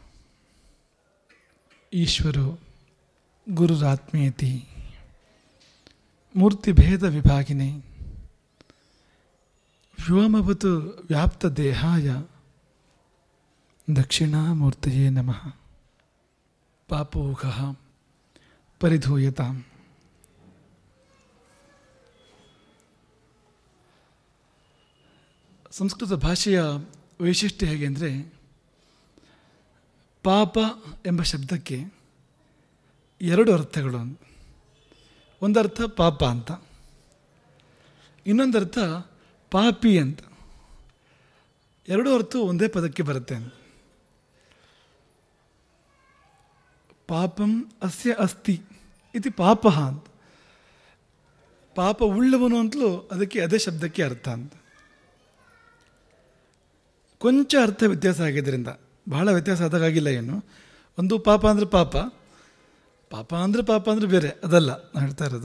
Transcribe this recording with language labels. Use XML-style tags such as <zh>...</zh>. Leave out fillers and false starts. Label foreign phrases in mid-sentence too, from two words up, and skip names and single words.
<sa>ईश्वरो गुरुरात्मेति मूर्तिभेद विभागिने व्योमवत् व्याप्तदेहाय दक्षिणामूर्तये नमः। पापोघः परिधूयताम्।</sa> <kn>ಸಂಸ್ಕೃತ ಭಾಷೆಯ ವೈಶಿಷ್ಟ್ಯ ಹೇಗೆ ಅಂದರೆ, ಪಾಪ ಎಂಬ ಶಬ್ದಕ್ಕೆ ಎರಡು ಅರ್ಥಗಳು. ಒಂದರ್ಥ ಪಾಪ ಅಂತ, ಇನ್ನೊಂದರ್ಥ ಪಾಪಿ ಅಂತ. ಎರಡೂ ಅರ್ಥ ಒಂದೇ ಪದಕ್ಕೆ ಬರುತ್ತೆ.</kn> <sa>ಪಾಪಂ ಅಸ್ಯ ಅಸ್ತಿ ಇತಿ ಪಾಪ ಅಂತ.</sa> <kn>ಪಾಪ ಉಳ್ಳವನು ಅಂತಲೂ ಅದಕ್ಕೆ ಅದೇ ಶಬ್ದಕ್ಕೆ ಅರ್ಥ ಅಂತ. ಕೊಂಚ ಅರ್ಥ ವ್ಯತ್ಯಾಸ ಆಗಿದ್ದರಿಂದ, ಬಹಳ ವ್ಯತ್ಯಾಸ ಆದಾಗಿಲ್ಲ ಏನು. ಒಂದು ಪಾಪ ಅಂದರೆ ಪಾಪ, ಪಾಪ ಅಂದರೆ ಬೇರೆ, ಅದಲ್ಲ ನಾನು ಹೇಳ್ತಾ ಇರೋದು.</kn>